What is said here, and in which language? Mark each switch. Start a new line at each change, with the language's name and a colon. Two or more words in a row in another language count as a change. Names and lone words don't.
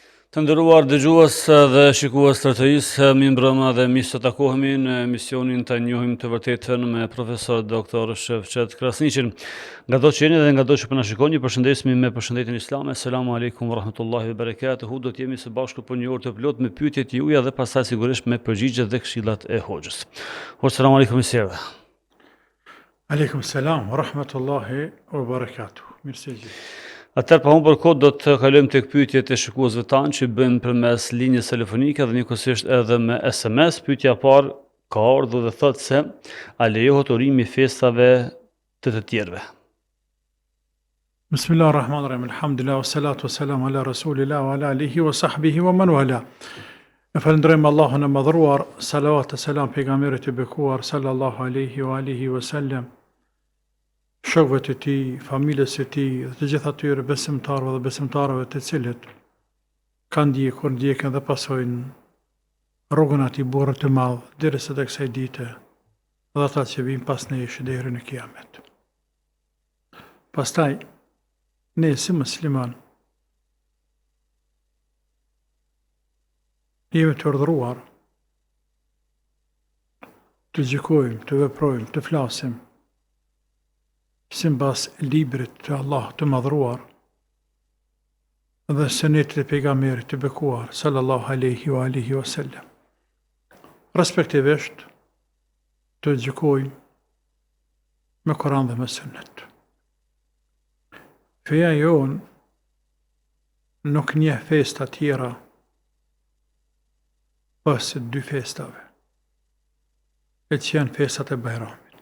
Albanian: Të nderuar dëgjues dhe shikues të RTS, mirë mbrëma dhe mirë se takohemi në emisionin të njohim të vërtetën me profesor doktor Shefqet Krasniqin. Nga do që jeni dhe nga do që po na shikoni, ju përshëndesemi me përshëndetjen islame.
Arabic: السلام عليكم ورحمة الله وبركاته.
Albanian: Do të jemi së bashku për një orë të plot me pyetjet juaja dhe pastaj sigurisht me përgjigjet dhe këshillat e hoxhës.
Arabic: السلام عليكم misjeve. عليكم السلام ورحمة الله وبركاته.
Albanian: Mirë se jeni. Atëherë pa humbur kohë do të kalojmë tek pyetjet e shikuesve tanë që bëjmë përmes linjës telefonike dhe njëkohësisht edhe me SMS. Pyetja e parë ka ardhur dhe thotë se a lejohet urimi i festave të tjerëve?
Arabic: بسم الله الرحمن الرحيم. الحمد لله والصلاة والسلام على رسول الله وعلى آله وصحبه ومن والاه.
Albanian: E falënderojmë Allahun e madhruar, salavat e selam pejgamberit e bekuar
Arabic: صلى الله عليه وعلى آله وسلم,
Albanian: shokëve të tij, familjes së tij dhe të gjithë atyre besimtarëve dhe besimtarëve të cilët kanë ndjekur, ndjekën dhe pasojnë rrugën atij burri të madh derisa tek kësaj dite dhe ata që vijnë pas nesh deri në kiamet. Pastaj ne si musliman jemi të urdhëruar të gjykojmë, të veprojmë, të flasim sipas librit të Allah të madhruar dhe sunetit e pejgamberit të bekuar
Arabic: صلى الله عليه وعلى آله وسلم.
Albanian: Respektivisht të gjykojmë me Kur'an dhe me sunet. Feja jonë nuk njeh festa tjera pas dy festave, e që janë festat e Bajramit.